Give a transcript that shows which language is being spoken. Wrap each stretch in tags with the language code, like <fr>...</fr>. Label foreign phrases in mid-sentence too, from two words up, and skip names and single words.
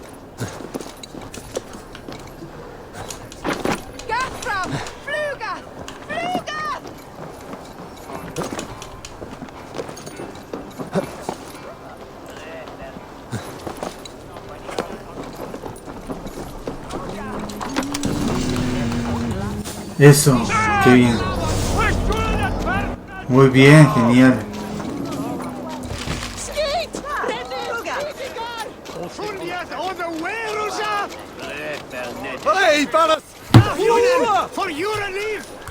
<es>Gaffram! Fluga! Fluga! Eso, qué bien. Muy bien, genial.</es> <en>Hey, fellas! For your relief!</en>